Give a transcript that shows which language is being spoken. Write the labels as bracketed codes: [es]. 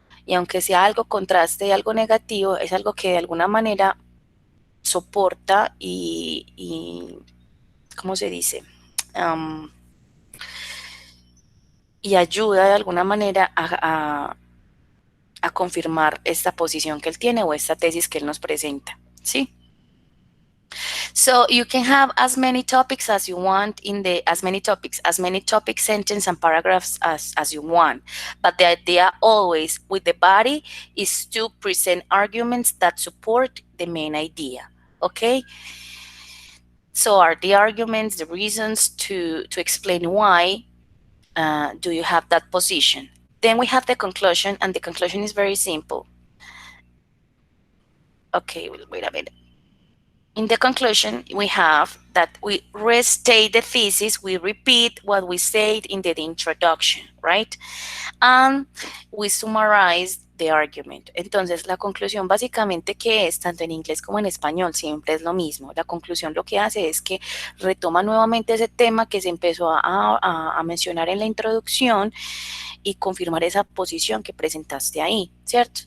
[es] Y aunque sea algo contraste y algo negativo, es algo que de alguna manera soporta y ¿cómo se dice? Um, y ayuda de alguna manera a confirmar esta posición que él tiene o esta tesis que él nos presenta, ¿sí? [en] So you can have as many topics as you want in the, as many topic sentence and paragraphs as you want. But the idea always with the body is to present arguments that support the main idea, okay? So are the arguments, the reasons to explain why do you have that position. Then we have the conclusion, and the conclusion is very simple. Okay, wait a minute. In the conclusion, we have that we restate the thesis, we repeat what we said in the introduction, right? And we summarize the argument. [es] Entonces, la conclusión básicamente, que es, tanto en inglés como en español, siempre es lo mismo. La conclusión lo que hace es que retoma nuevamente ese tema que se empezó a mencionar en la introducción y confirmar esa posición que presentaste ahí, ¿cierto?